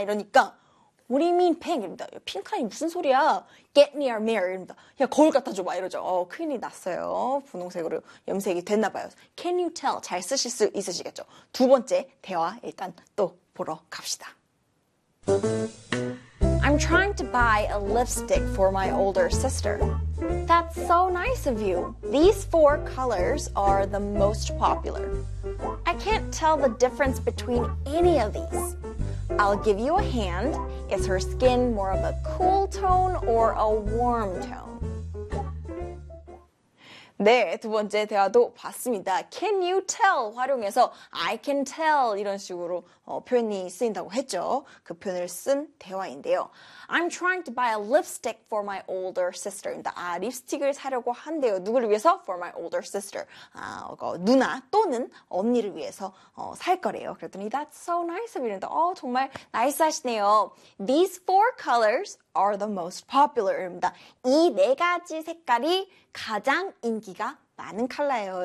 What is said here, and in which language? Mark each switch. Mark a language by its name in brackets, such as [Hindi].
[Korean] 이러니까. [English] What do you mean, pink? [Korean] 이랍니다. 핑크라니 무슨 소리야? [English] Get me a mirror. [Korean] 이랍니다. 야, 거울 갖다 줘봐. 이러죠. 큰일이 났어요. 분홍색으로 염색이 됐나 봐요. [English] Can you tell? [Korean] 잘 쓰실 수 있으시겠죠? 두 번째 대화 일단 또 보러 갑시다. [English] I'm trying to buy a lipstick for my older sister. That's so nice of you. These four colors are the most popular. I can't tell the difference between any of these. I'll give you a hand. Is her skin more of a cool tone or a warm tone? [Korean] 네, 두 번째 대화도 봤습니다. [English] Can you tell [Korean] 활용해서 [English] I can tell [Korean] 이런 식으로 표현이 쓰인다고 했죠. 그 표현을 쓴 대화인데요. [English] I'm trying to buy a lipstick for my older sister입니다. [Korean] 아, 립스틱을 사려고 한대요. 누구를 위해서? [English] For my older sister. [Korean] 아, 누나 또는 언니를 위해서 살 거래요. 그랬더니 [English] That's so nice of you. [Korean] 정말 나이스하시네요. [English] These four colors are the most popular입니다. [Korean] 이네 가지 색깔이 가장 인기가 많은 컬러예요.